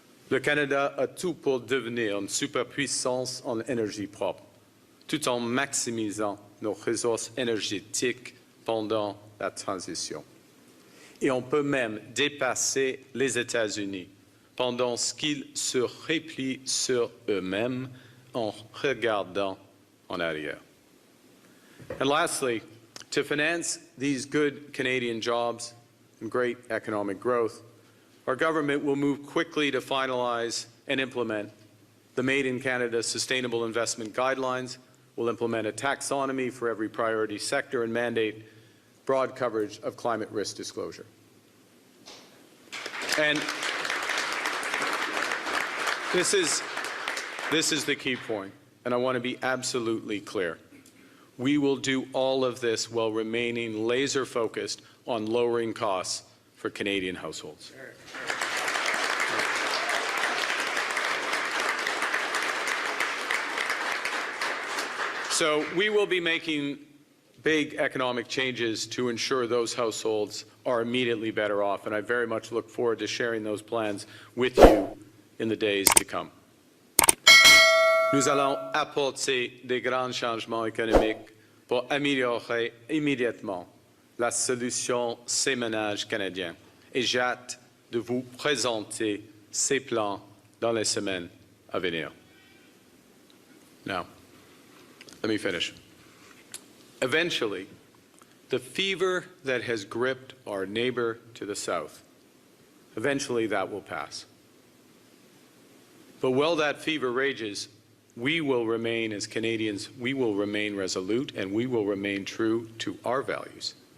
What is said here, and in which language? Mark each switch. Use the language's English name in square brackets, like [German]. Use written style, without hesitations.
[French] Le Canada a tout pour devenir une superpuissance en énergie propre, tout en maximisant nos ressources énergétiques pendant la transition. Et on peut même dépasser les États-Unis pendant qu'ils se replient sur eux-mêmes en regardant en arrière. [English] And lastly, to finance these good Canadian jobs and great economic growth, our government will move quickly to finalize and implement the Made in Canada Sustainable Investment Guidelines. We'll implement a taxonomy for every priority sector and mandate broad coverage of climate risk disclosure. And this is the key point, and I want to be absolutely clear. We will do all of this while remaining laser-focused on lowering costs for Canadian households. So we will be making big economic changes to ensure those households are immediately better off, and I very much look forward to sharing those plans with you in the days to come. [French] Nous allons apporter des grands changements économiques pour améliorer immédiatement la solution ces ménages canadiens. Et j'ai hâte de vous présenter ces plans dans les semaines à venir. [English] Now, let me finish. Eventually, the fever that has gripped our neighbor to the south, eventually that will pass. But while that fever rages, we will remain, as Canadians, we will remain resolute and we will remain true to our values.